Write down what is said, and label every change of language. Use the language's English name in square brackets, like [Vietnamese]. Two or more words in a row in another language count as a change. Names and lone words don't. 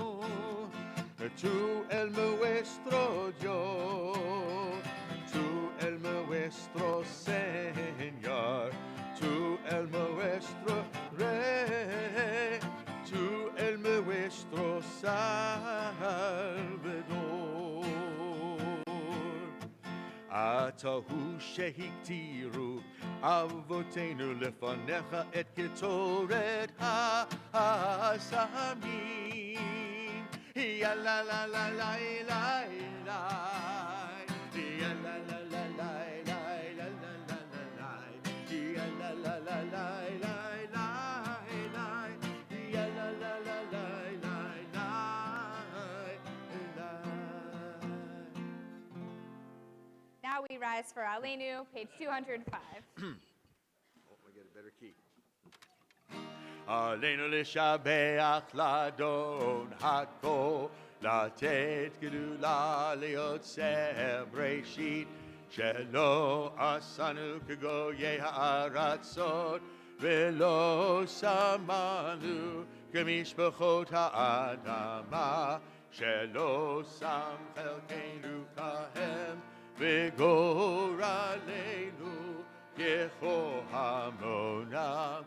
[Spanish] Tú el nuestro Dios, tú el nuestro Señor, tú el nuestro Rey, tú el nuestro Salvador. [Hebrew] אתה הוא שהקטירו אבותינו לפניך את קטורת הסמים. ya la la la la la la, ya la la la la la la la la la, ya la la la la la la la, ya la la la la la la la. [English] Now we rise for Aleinu, page 205. Oh, I get a better key. [Hebrew] עלינו לשבח לאדון הכל, לתת גדולה ליוצר בראשית, שלא עשנו כגויי הארצות, ולא שמנו כמשפחות האדמה, שלא שם חלקנו כהם, וגורלנו ככל המונם.